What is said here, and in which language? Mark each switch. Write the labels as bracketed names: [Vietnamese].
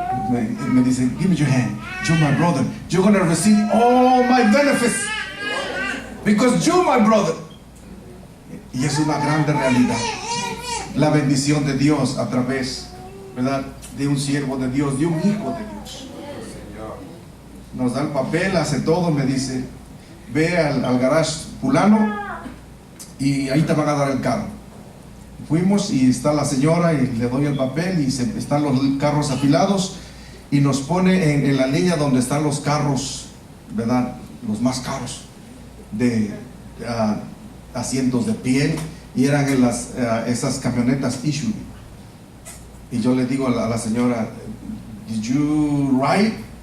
[English] Me dice, give me your hand. You're my brother. You're going to receive all my benefits, because you're my brother. [Spanish] Y es una grande realidad, la bendición de Dios a través, ¿verdad?, de un siervo de Dios, de un hijo de Dios. Nos da el papel, hace todo. Me dice, ve al garage fulano y ahí te van a dar el carro. Fuimos y está la señora y le doy el papel y están los carros afilados, y nos pone en la línea donde están los carros, ¿verdad?, los más caros, de asientos de piel, y eran en esas camionetas Isuzu. Y yo le digo a la señora, did you write?